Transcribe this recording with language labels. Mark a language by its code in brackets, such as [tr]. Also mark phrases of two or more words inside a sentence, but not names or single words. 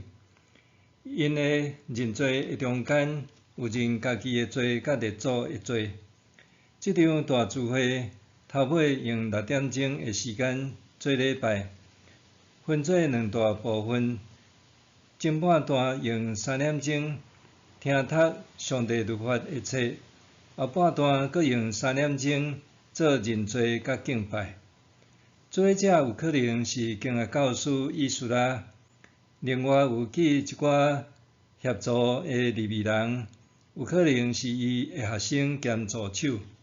[nan] 因的认罪的中间有认家己的罪甲列祖的罪。这场大聚会头尾用6点钟的时间做礼拜，分做2大部分。前半段用3点钟听读上帝律法的册，后半段阁用3点钟做认罪甲敬拜。做伙者有可能是经学教师以斯拉，另外有记一寡协助的利未人，有可能是伊的学生兼助手。